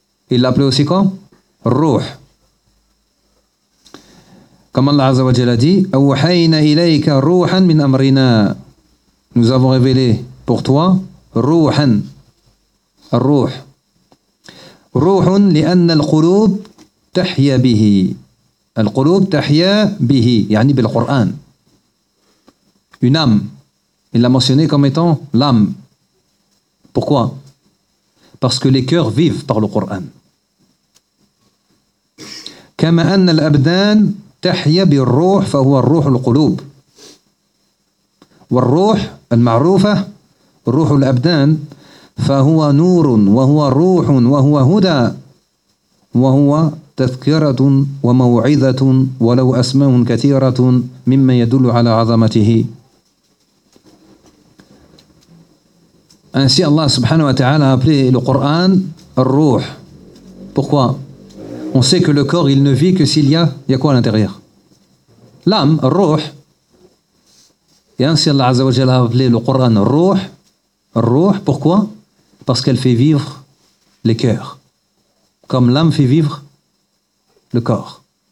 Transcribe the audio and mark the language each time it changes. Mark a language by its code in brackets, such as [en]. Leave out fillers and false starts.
[fr] Il l'appelait aussi comme روح. [ar] Comme Allah عز وجل a dit أَوْحَيْنَا إِلَيْكَ رُوحًا مِنْ أَمْرِنَا [fr] Nous avons révélé pour toi [ar] روحًا الروح روحٌ لِأَنَّ الْقُلُوبُ تَحْيَى بِهِ الْقُلُوبُ تَحْيَى بِهِ يعني بالقرآن [fr] Une âme. Il l'a mentionné comme étant l'âme. Pourquoi ? Parce que les cœurs vivent par le Coran. [ar] كَمَا أَنَّ الْأَبْدَانَ تَحْيَ بِالْرُوحِ فَهُوَ الْرُوحُ الْقُلُوبِ وَالْرُوحُ الْمَعْرُوفَ رُوحُ الْأَبْدَانِ فَهُوَ نُورٌ وَهُوَ رُوحٌ وَهُوَ هُدَى وَهُوَ تَذْكِرَةٌ وَمَوْعِذَةٌ وَلَوْ أَسْمَاءٌ كَثِيرَةٌ مِمَّا يَدُلُّ عَلَى عَظَمَتِهِ [fr] Ainsi Allah subhanahu wa ta'ala a appelé le Coran Ar-Ruh. Pourquoi ? On sait que le corps il ne vit que s'il y a, il y a quoi à l'intérieur ? L'âme, Ar-Ruh. Et ainsi Allah azza wa jalla a appelé le Coran Ar-Ruh. Ar-Ruh, pourquoi ? Parce qu'elle fait vivre les cœurs. Comme l'âme fait vivre le corps.